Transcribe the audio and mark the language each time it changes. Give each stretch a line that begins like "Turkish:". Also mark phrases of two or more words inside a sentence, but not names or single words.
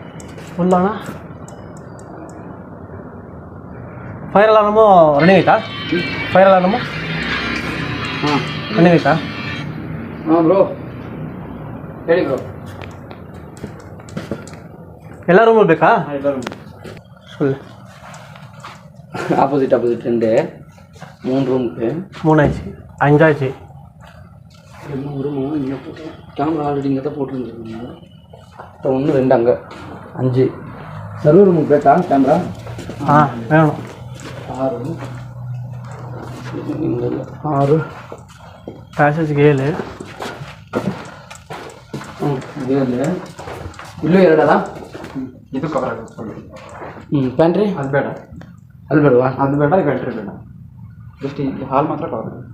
Kannada: ಫುಲ್ಲಾಣ
English: fire alarm running
Kannada: ಐತಾ?
English: fire alarm ಹಾಂ
Kannada: ರನ್ನಿಂಗ್ ಐತಾ? ಹಾಂ ಬ್ರೋ ಹೇಳಿ ಬ್ರೋ. ಎಲ್ಲ ರೂಮಲ್ಲಿ ಬೇಕಾ? ಎಲ್ಲ ರೂಮ್ ಫುಲ್
Tamil: ஆப்போசிட் ரெண்டு 3 ரூமுக்கு 3 ஆச்சு 5 ஆச்சு. 3 ரூமு இங்கே போட்டு கேமரா ஆல்ரெடி இங்கே தான் போட்டுருந்துருக்காங்க. 1 2 அங்கே 5
English: server room
Tamil: பேட்டா கேமரா வேணும். 6 6
Kannada: ಪ್ಯಾಸೇಜ್ಗೆ 7 ಇಲ್ಲೂ 2 ಅಲ್ಲ. ಇದು ಕವರ್ ಆಗುತ್ತೆ. ಪ್ಯಾಂಟ್ರಿ ಅದು ಬೇಡ, ಅಲ್ಲಿ ಬೇಡವಾ? ಅದು ಬೇಡ, ಪ್ಯಾಂಟ್ರಿ ಬೇಡ. ಜಸ್ಟ್ ಇಲ್ಲಿ ಹಾಲ್ ಮಾತ್ರ ಕವರ್ ಆಗುತ್ತೆ.